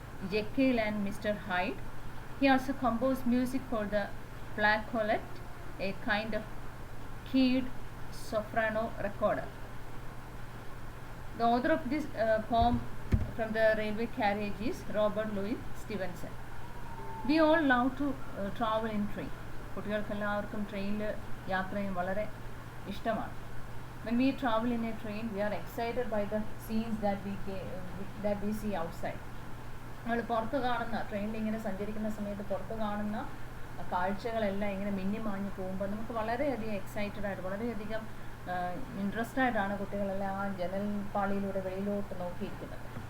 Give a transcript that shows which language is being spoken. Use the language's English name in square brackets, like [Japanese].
[English] Jekyll and Mr. Hyde. He also composed music for the flageolet, a kind of keyed soprano recorder. The author of this poem from the railway carriage is Robert Louis Stevenson. We all love to travel in train. [Malayalam] കുട്ടികൾക്കെല്ലാവർക്കും ട്രെയിനിൽ യാത്ര ചെയ്യാൻ വളരെ ഇഷ്ടമാണ്. [English] When we travel in a train, we are excited by the scenes that we see outside. [Malayalam] നമ്മൾ പുറത്ത് കാണുന്ന ട്രെയിനിൽ ഇങ്ങനെ സഞ്ചരിക്കുന്ന സമയത്ത് പുറത്ത് കാണുന്ന കാഴ്ചകളെല്ലാം ഇങ്ങനെ മിന്നി മാഞ്ഞു പോകുമ്പോൾ നമുക്ക് വളരെയധികം എക്സൈറ്റഡ് ആയിട്ട് വളരെയധികം ഇൻട്രസ്റ്റ് ആയിട്ടാണ് കുട്ടികളെല്ലാം ആ ജനൽ പാളിയിലൂടെ വെളിയിലോട്ട് നോക്കിയിരിക്കുന്നത്.